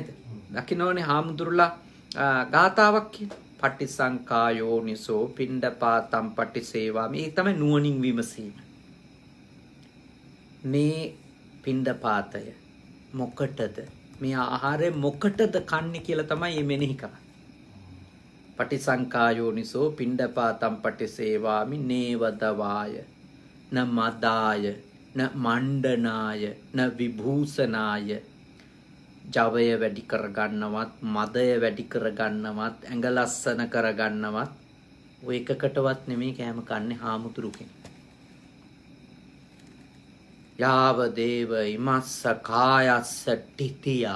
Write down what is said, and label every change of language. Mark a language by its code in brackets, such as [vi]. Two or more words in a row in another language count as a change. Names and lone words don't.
[si] දකින්නෝනේ හාමුදුරුලා ගාතාවක් කියන. [pi] පටිසංකායෝනිසෝ පිණ්ඩපාතම් පටිසේවා. [si] මේ තමයි නුවණින් විමසීම. මේ පිණ්ඩපාතය මොකටද? මේ ආහාරය මොකටද කන්නේ කියලා තමයි මේ මෙනෙහි කරන්නේ. [pi] පටිසංකායෝනිසෝ පිණ්ඩපාතම් පටිසේවාමි නේවදවාය න මදාය න මණ්ඩනාය න විභූෂනාය. [si] ජවය වැඩි කරගන්නවත්, මදය වැඩි කරගන්නවත්, ඇඟ ලස්සන කරගන්නවත් ඔය එකකටවත් නෙමෙයි කෑම කන්නේ හාමුදුරු කෙනෙක්. [pi] යාව දේව ඉමස්ස කායස්ස ටිතියා.